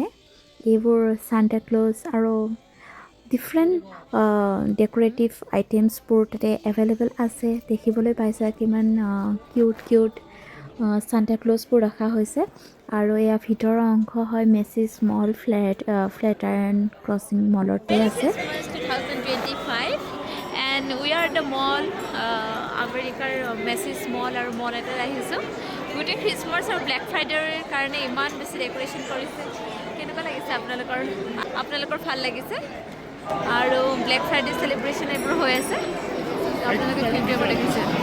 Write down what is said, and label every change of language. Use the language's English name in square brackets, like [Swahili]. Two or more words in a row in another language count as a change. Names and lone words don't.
[Assamese] এইবোৰ চান্তা ক্লজ আৰু [English] different decorative items [Assamese] তাতে এভেইলেবল আছে। দেখিবলৈ পাইছা কিমান কিউট চান্তা ক্লজবোৰ ৰখা হৈছে। আৰু এয়া ভিতৰৰ অংশ হয় মেচিছ মল ফ্লেট আইৰণ ক্ৰছিং মলতে আছে। [English] Christmas 2025 and we are at the mall, [Assamese] আমেৰিকাৰ মেচিছ মল আৰু মল এটাত আহিছোঁ। গোটেই খ্ৰীষ্টমাছ আৰু ব্লেক ফ্ৰাইডেৰ কাৰণে ইমান বেছি ডেক'ৰেশ্যন কৰিছে। কেনেকুৱা লাগিছে আপোনালোকৰ ভাল লাগিছে? আৰু [English] Black Friday celebration [Assamese] এইবোৰ হৈ আছে, আপোনালোকে ভিডিঅ'বোৰ দেখিছে।